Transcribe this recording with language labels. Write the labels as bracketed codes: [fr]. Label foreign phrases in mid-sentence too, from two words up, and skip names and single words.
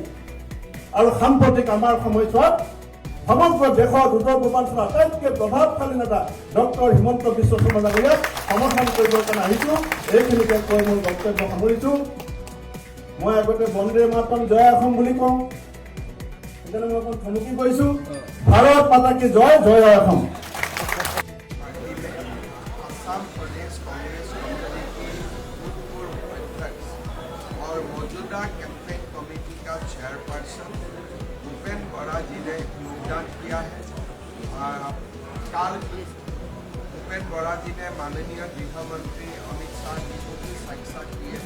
[as] আৰু সাম্প্ৰতিক আমাৰ সময়ছোৱাত সমগ্ৰ দেশত উত্তৰ পূৰ্বাঞ্চলৰ আটাইতকৈ প্ৰভাৱশালী নেতা ডক্টৰ হিমন্ত বিশ্ব শৰ্মা ডাঙৰীয়াক সমৰ্থন কৰিবৰ কাৰণে আহিছো। এইখিনিকে কৈ মোৰ বক্তব্য সামৰিছো। মই আগতে বন্দে মাতৰম জয় অসম বুলি কওঁ, সেইকাৰণে মই অকণ থমকি কৈছো, [hi] भारत माता की जय, [as] জয় অসম। [hi] असम प्रदेश कांग्रेस कमेटी के भूतपूर्व अध्यक्ष और मौजूदा [en] campaign committee [hi] का चेयरपर्सन भूपेन बरा जी ने योगदान किया है। कल भूपेन बरा जी ने माननीय गृह मंत्री अमित शाह जी को भी साक्षात किए।